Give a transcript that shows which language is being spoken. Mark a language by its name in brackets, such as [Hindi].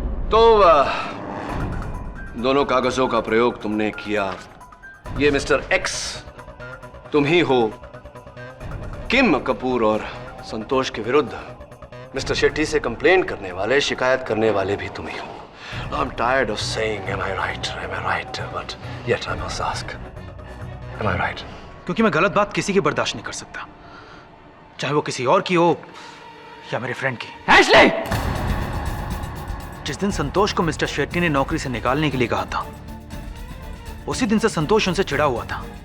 [Hindi] तो दोनों कागजों का प्रयोग तुमने किया। ये मिस्टर एक्स तुम ही हो। किम कपूर और संतोष के विरुद्ध मिस्टर शेट्टी से कंप्लेन करने वाले, शिकायत करने वाले भी तुम ही हो। [English] I am tired of saying am I right, but yet I must ask, am I right? [Hindi] क्योंकि मैं गलत बात किसी की बर्दाश्त नहीं कर सकता, चाहे वो किसी और की हो या मेरे फ्रेंड की। एशली! जिस दिन संतोष को मिस्टर शेट्टी ने नौकरी से निकालने के लिए कहा था, उसी दिन से संतोष उनसे चिढ़ा हुआ था।